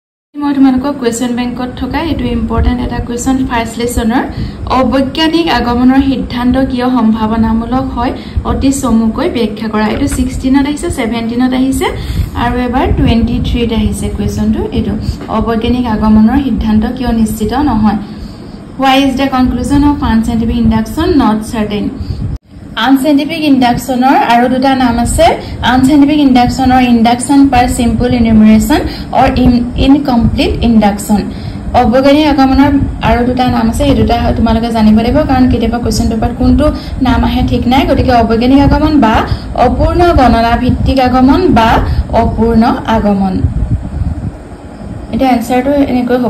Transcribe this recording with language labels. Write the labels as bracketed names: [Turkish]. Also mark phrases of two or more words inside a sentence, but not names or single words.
[Assamese] মই তোমালোকক [English] question bankত [Assamese] থকা এটো ইম্পৰ্টেন্ট এটা [English] question first lessonৰ [Assamese] অবৈজ্ঞানিক আগমনৰ সিদ্ধান্ত কিয় সম্ভাৱনামূলক হয় অতি চমুকৈ ব্যাখ্যা কৰা। এটো 16ত আহিছে 17ত আহিছে আৰু এবাৰ 23ত আহিছে কুৱেশ্যনটো। এটো অবৈজ্ঞানিক আগমনৰ সিদ্ধান্ত কিয় নিশ্চিত নহয়। [English] Why is the conclusion of unscientific induction not certain? Unscientific induction [Assamese] আৰু দুটা নাম আছে। [English] Unscientific induction induction per simple enumeration or incomplete induction. [Assamese] অবৈজ্ঞানিক আগমনৰ আৰু দুটা নাম আছে। এই দুটা তোমালোকে জানিব লাগিব কাৰণ কেতিয়াবা [English] question paperত [Assamese] কোনটো নাম আহে ঠিক নাই। গতিকে অবৈজ্ঞানিক আগমন বা অপূৰ্ণ গণনা ভিত্তিক আগমন বা অপূৰ্ণ আগমন। এটা আনসাৰটো এনেকৈ হ'ব।